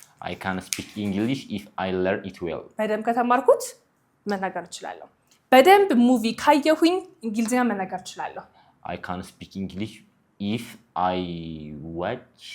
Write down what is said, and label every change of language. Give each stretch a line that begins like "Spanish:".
English: I can speak English if I learn it well
Amharic: በደንብ ከተማርኩት መናገር እችላለሁ በደንብ ሙቪ ካየሁኝ እንግሊዘኛ መናገር እችላለሁ
English: I can speak English if I watch